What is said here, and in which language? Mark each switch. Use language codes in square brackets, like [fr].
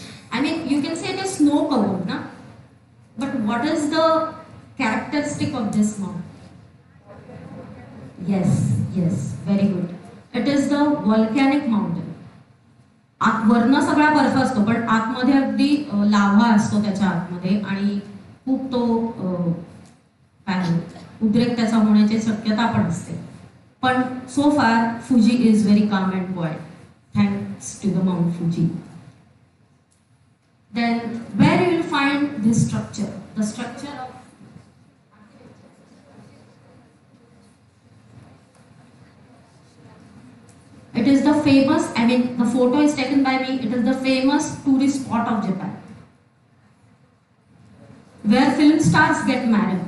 [en] I mean, you can say it is snow covered, na? But what is the characteristic of this mountain? Yes, very good. It is the volcanic mountain. [mr] वरनं सगळा बर्फ असतो, पण आतमध्ये अगदी लाव्हा असतो त्याच्या आतमध्ये आणि खूप तो काय उद्रेक त्याचा होण्याची शक्यता पण असते. [en] पण so far Fuji is very calm and quite thanks to the Mount Fuji. Then where you will find this structure? The structure of it is the famous, I mean the photo is taken by me, it is the famous tourist spot of Japan where film stars get married.